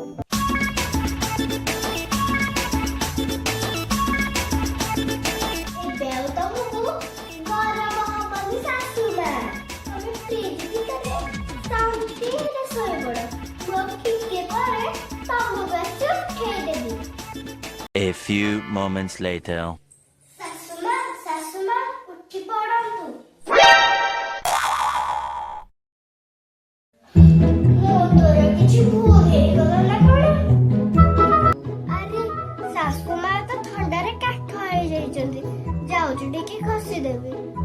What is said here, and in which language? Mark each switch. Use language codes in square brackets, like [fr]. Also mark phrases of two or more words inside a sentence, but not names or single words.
[or] ଏବେ ଆଉ ତମକୁ ଗରମ ହବନି ଶାଶୁମା। ତମେ ଫ୍ରିଜ ଭିତରେ ଶାନ୍ତିରେ ଶୋଇପଡ। ମୁଁ ଟିକେ ପରେ ତମକୁ ଆସି ଉଠେଇଦେବି। [en] A few moments later. [or] ଶାଶୁମା, ଶାଶୁମା, ଉଠି ପଡନ୍ତୁ। ମୋ ଦ୍ୱାରା କିଛି ଭୁଲ ହେଇଗଲା ନା କଣ? ଆରେ ଶାଶୁମା ତ ଥଣ୍ଡାରେ କାଠ ହେଇଯାଇଛନ୍ତି, ଯାଉଛି ଟିକେ ଘଷିଦେବି।